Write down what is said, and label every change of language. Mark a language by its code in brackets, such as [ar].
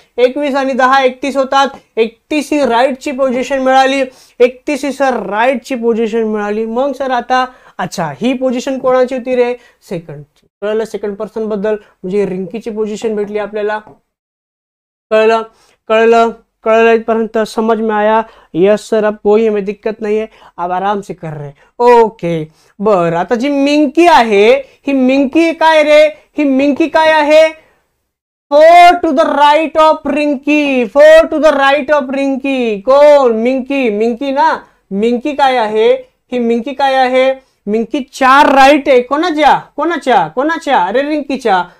[mr] 21 आणि 10 31 होतात. 31 ही राईटची पोझिशन मिळाली. 31 ही सर राईटची पोझिशन मिळाली. मग सर आता अच्छा ही पोझिशन कोणाची होती रे? सेकंडची. कळलं? सेकंड पर्सन बद्दल म्हणजे रिंकीची पोझिशन भेटली आपल्याला. कळलं कळलं कळलं इथपर्यंत [hi] समझ में आया? [en] yes sir, [hi] अब कोई हमें दिक्कत नहीं है, अब आराम से कर रहे. [mr] ओके, बर. आता जी मिंकी आहे ही मिंकी काय रे? ही मिंकी काय आहे? [en] 4 to the right of Rinki. 4 to the right of Rinki. [mr] कोण? मिंकी. मिंकी ना. मिंकी काय आहे? ही मिंकी काय आहे? मिंकी 4 राईट आहे. कोणाच्या? कोणाच्या? कोणाच्या? अरे रिंकीच्या.